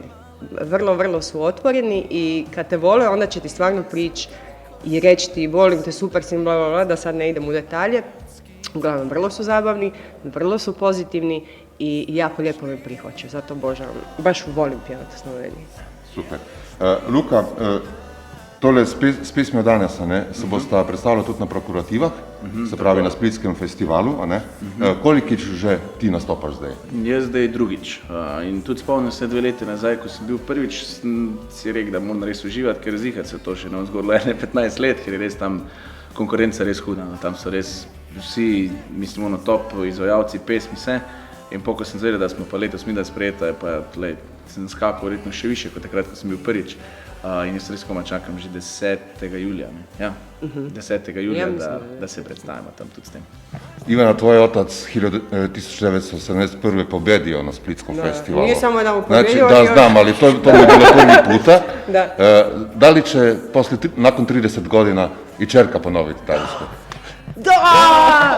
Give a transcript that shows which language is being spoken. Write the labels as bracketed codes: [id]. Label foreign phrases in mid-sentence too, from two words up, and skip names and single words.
[hr] Vrlo su otvoreni i kad te vole, onda će ti stvarno prići i reći ti volim te, super si, bla, bla, bla, da sad ne idem u detalje. Uglavnom, vrlo su zabavni, vrlo su pozitivni i jako lijepo me prihvaćaju, zato obožavam, baš volim pjevati u Sloveniji. Super. [sl] Luka, tole s pismijo danes, a ne, se bosta predstavila tudi na prokurativah, se pravi na Splitskem festivalu, a ne. Kolikič že ti nastopaš zdaj? Jaz zdaj drugič. In tudi spomnim se 2 leti nazaj, ko sem bil prvič, sem si rekel, da moram res uživati, ker zihati se to še ne zgodilo 15 let, ker je res tam konkurenca res huda. Tam so res vsi, mislim, top izvajalci pesmi vse. In ko sem zvedel, da smo pa letos midva sprejeta, pa sem skakal verjetno še više kot takrat, ko sem bil prvič. In jaz res komaj čakam že 10. julija. Ja, 10. julija, da se predstavimo tam tudi s tem. [hr] Ivana, tvoj otac 1971. pobedio na Splitskom festivalu. Nije samo jedan Znači, pobedio, da, on je- znam, ali to mi je bilo prvi puta. Da. Da li će nakon 30 godina i čerka ponoviti taj uspjeh? Da!